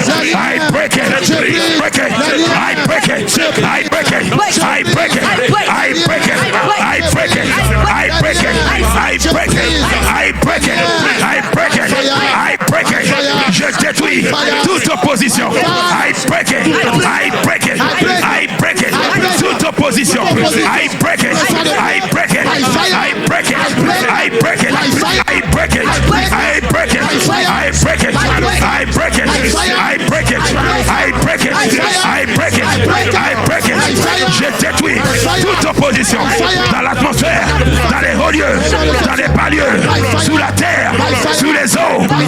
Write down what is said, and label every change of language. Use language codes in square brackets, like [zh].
[en] I break it, I break it, I break it, I break it, I break it, I break it, I break it, I break it, I break it, I break it, I break it, I break it. [fr] Je détruis toute opposition. [en] I break it, I break it, I break it. [fr] Toute opposition. [en] I break it, I break it, I break it, I break it, I break it, I break it, I break it, I break it, I break it, I break it, I break it, I break it. [fr] Je détruis toute opposition dans l'atmosphère, dans les hauts lieux, dans les bas lieux, sous la terre, sous les eaux.